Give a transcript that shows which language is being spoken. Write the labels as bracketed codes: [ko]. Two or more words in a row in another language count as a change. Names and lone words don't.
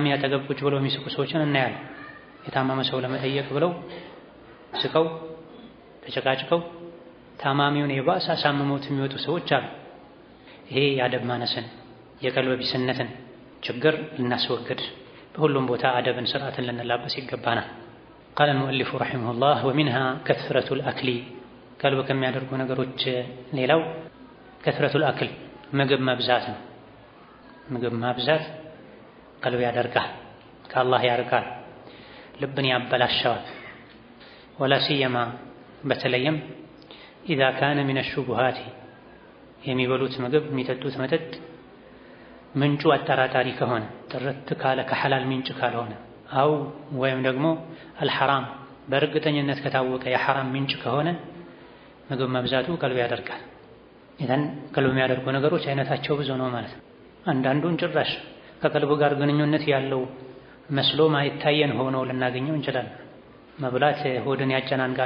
[am] አጠገብ ቁጭ ብለው የሚስቁ ሰዎችን እናያለን። የታመመ ሰው ለመጠየቅ ብለው ስቀው ተጨቃጭቀው ታማሚውን የባሰ አሳምመውት የሚወጡ ሰዎች አሉ። ይሄ የአደብ ማነስን የቀልበ ቢስነትን ችግር ልናስወግድ በሁሉም ቦታ አደብን ስርዓትን ልንላበስ ይገባናል። ቃለ [ar] المؤلف رحمه الله ومنها كثرة الأكل [am] ቀልብ ከሚያደርጉ ነገሮች ሌላው [ar] كثرة الأكل [am] ምግብ መብዛት ነው። ምግብ ማብዛት ቀልብ ያደርጋል፣ ከአላህ ያርቃል፣ ልብን ያበላሻዋል። [ar] ولا سيما [am] በተለይም [ar] إذا كان من الشبهات [am] የሚበሉት ምግብ የሚጠጡት መጠጥ ምንጩ አጠራጣሪ ከሆነ ጥርት ካለ ከሐላል ምንጭ ካልሆነ አው ወይም ደግሞ አልሐራም በእርግጠኝነት ከታወቀ የሐራም ምንጭ ከሆነ ምግብ መብዛቱ ቀልብ ያደርጋል። ይሄን ቀልብ የሚያደርጉ ነገሮች አይነታቸው ብዙ ነው ማለት ነው። አንዳንዱን ጭራሽ ከቀልብ ጋር ግንኙነት ያለው መስሎ ማይታየን ሆኖ ልናገኘው እንችላለን። መብላት ሆድን ያጨናንቃል